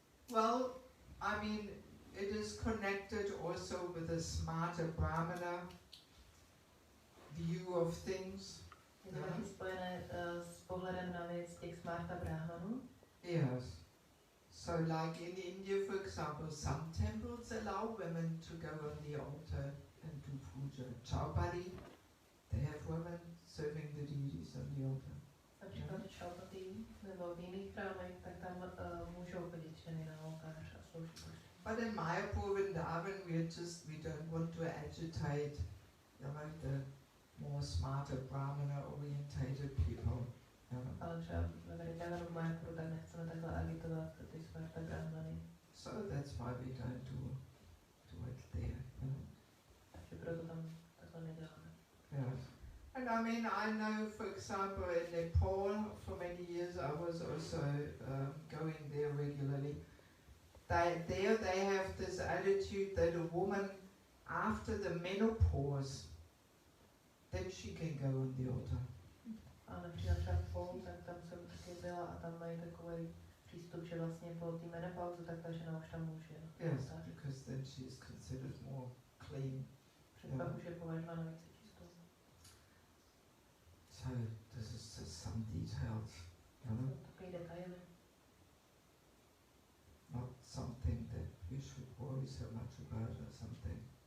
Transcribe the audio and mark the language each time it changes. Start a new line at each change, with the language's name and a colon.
English: Well, I mean, it is connected also with a smarter Brahmana view of things.
Czech: Je to taky spojené s pohledem na věc těch smarta brahmanů.
English: Yes. So like in India, for example, some temples allow women to go on the altar and do puja. Chaupadi, they have women serving the deities on the altar.
Czech: Například v Chaupadi nebo v jiných chrámech, tak tam můžou chodit ženy na oltář a sloužit.
English: But in Mayapur, Vrindavan, we don't want to agitate, you know, the more smarter Brahmana-orientated people.
Czech: Ale třeba ve Vrindavanu, v Mayapuru, tak nechceme takhle agitovat ty smarta brahmany.
English: So that's why we don't do it there.
Czech: Takže proto tam takhle neděláme.
English: Yes. And I mean, I know, for example, in Nepal, for many years I was also going there regularly. They have this attitude that a woman, after the menopause, then she can go on the altar.
Czech: A například třeba v Polu, tak tam jsem taky byla a tam mají takový přístup, že vlastně po té menopauze tak ta žena už tam může.
English: Yes, because then she is considered more clean.
Czech: Pak už je považována více čistou.
English: So this is just some details, you know?
Czech: Takový detaily.
English: Not something that we should worry so much about or something.